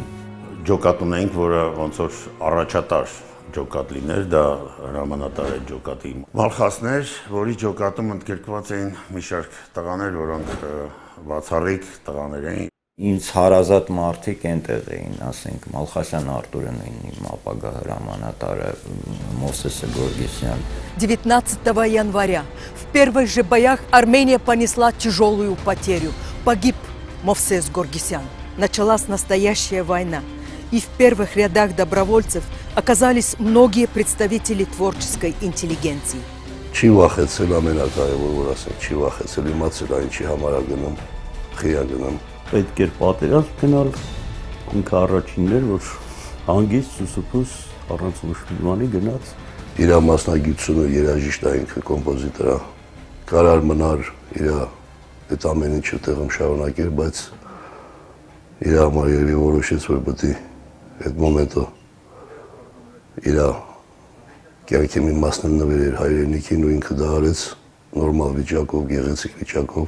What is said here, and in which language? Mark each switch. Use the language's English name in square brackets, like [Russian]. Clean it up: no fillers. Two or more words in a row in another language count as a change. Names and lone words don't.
[Armenian] Ջոկատ ունենք, որը ոնց որ առաջատար ջոկատ լիներ, դա հրամանատար է ջոկատի Մալխասներ, որի ջոկատում ընդգրկված էին մի շարք տղաներ, որոնք բացառիկ տղաներ էին։ Ինձ հարազատ մարդիկ այնտեղ էին, ասենք Մալխասյան Արտուրն իմ ապագա հրամանատարը, Մովսեսը Գորգիսյան։ [Russian] 19 января в первых же боях Армения понесла тяжелую потерю. Погиб Мовсес Горгисян. Началась настоящая война. И в первых рядах добровольцев оказались многие представители творческой интеллигенции. [Armenian] Չի վախեցել ամենակարևոր, որ ասենք, չի վախեցել իմացել այն չի համար գնում, խիա գնում։ Պետք էր պատերազմ գնալ, ինքը առաջինն էր, որ հանգիստ սուսուփուս առանց ոչ մի բանի գնաց։ Իր մասնագիտությունը երաժիշտ է, ինքը կոմպոզիտոր է, կարար մնար իր այդ ամեն ինչը տեղում շարունակեր, բայց իր համար երևի որոշեց, որ պետք է այդ մոմենտը իր կյանքի մի մասն նվերեր հայրենիքին ու ինքը դա արեց նորմալ վիճակով, գեղեցիկ վիճակով։